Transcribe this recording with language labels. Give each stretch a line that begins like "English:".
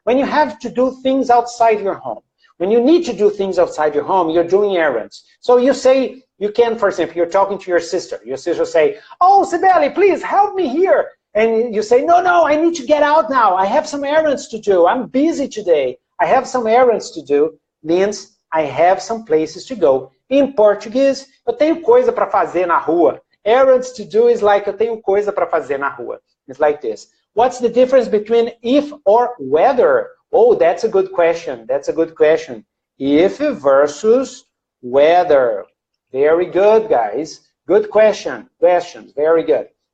English: When you have to do things outside your home. When you need to do things outside your home, you're doing errands. So you say, you can, for example, you're talking to your sister. Your sister will say, oh, Sibeli, please help me here. And you say, no, I need to get out now. I have some errands to do. I'm busy today. I have some errands to do. Means I have some places to go. In Portuguese,
Portuguese: eu tenho coisa para fazer na rua.
English: Errands to do is like,
Portuguese: eu tenho coisa para fazer na rua.
English: It's like this. What's the difference between if or whether? Oh, that's a good question. That's a good question. If versus whether. Very good, guys. Good question. Questions. Very good.